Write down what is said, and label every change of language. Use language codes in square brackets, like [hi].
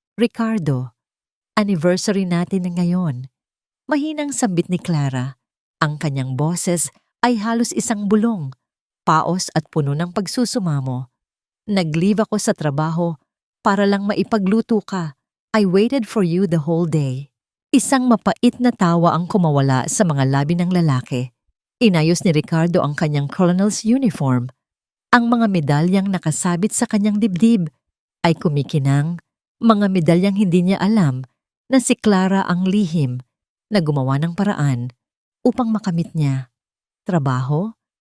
[tl] "Ricardo, anniversary natin ngayon." Mahinang sambit ni Clara. Ang kanyang boses ay halos isang bulong, paos at puno ng pagsusumamo. "Nag-leave ako sa trabaho para lang maipagluto ka. [en] I waited for you the whole day." [tl] Isang mapait na tawa ang kumawala sa mga labi ng lalaki. Inayos ni Ricardo ang kanyang colonel's uniform. Ang mga medalyang nakasabit sa kanyang dibdib ay kumikinang, mga medalyang hindi niya alam na si Clara ang lihim na gumawa ng paraan upang makamit niya. Trabaho?